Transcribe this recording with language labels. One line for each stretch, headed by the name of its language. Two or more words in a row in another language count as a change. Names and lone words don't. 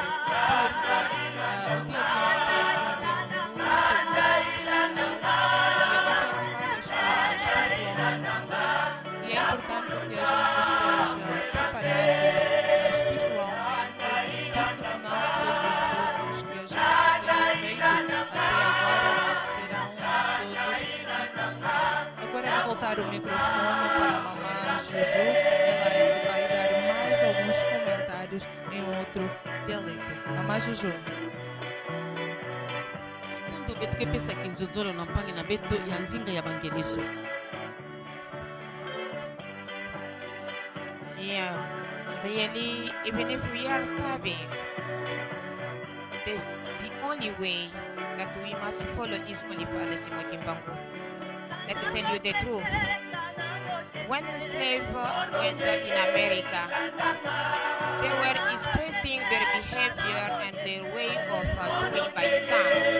Portuguese: Porque o dia de ontem e é importante que a gente esteja preparado espiritualmente, porque senão todos os esforços que a gente tem feito até agora serão todos inúteis. Agora vou voltar o microfone para a mamã Juju, ela é que vai dar mais alguns comentários em outro dialeto. Mamã Juju.
Lingala: soki tokepesaki nzonzolo na mpangi na beto ya nzinga ya bangeliso.
English: Yeah, really, even if we are starving, this the only way that we must follow is only Father Simon Kimbangu. Let me tell you the truth. When the slave went in America, they were expressing their behavior and their way of doing by songs.